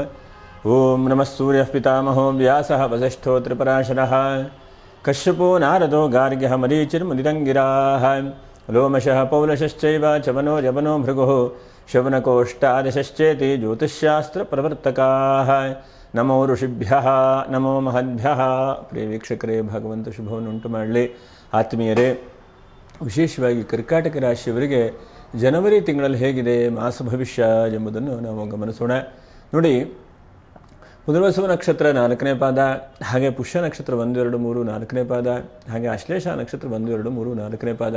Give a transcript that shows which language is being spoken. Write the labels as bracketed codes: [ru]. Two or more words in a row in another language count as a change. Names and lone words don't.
[sa] ओम नमः सूर्यः पितामहो व्यासः वसिष्ठो त्रिपराशरः कश्यपो नारदो गार्ग्यः मरीचिर्मुदिरङ्गिराः लोमशः पौलशश्चैव चवनो यवनो भृगुः शवनकोष्ठादशश्चेति ज्योतिष्शास्त्रप्रवर्तकाः। नमो ऋषिभ्यः नमो महद्भ्यः. [kn] ಪ್ರಿಯ ವೀಕ್ಷಕರೇ, ಭಗವಂತ ಶುಭವನ್ನು ಉಂಟು ಮಾಡಲಿ. ಆತ್ಮೀಯರೇ, ವಿಶೇಷವಾಗಿ ಕರ್ಕಾಟಕ ರಾಶಿಯವರಿಗೆ ಜನವರಿ ತಿಂಗಳಲ್ಲಿ ಹೇಗಿದೆ ಮಾಸ ಭವಿಷ್ಯ ಎಂಬುದನ್ನು ನಾವು ಗಮನಿಸೋಣ. ನೋಡಿ, ಪುನರ್ವಸು ನಕ್ಷತ್ರ 4ನೇ ಪಾದ, ಹಾಗೆ ಪುಷ್ಯ ನಕ್ಷತ್ರ 1, 2, 3 4ನೇ ಪಾದ, ಹಾಗೆ ಆಶ್ಲೇಷ ನಕ್ಷತ್ರ 1, 2, 3 4ನೇ ಪಾದ.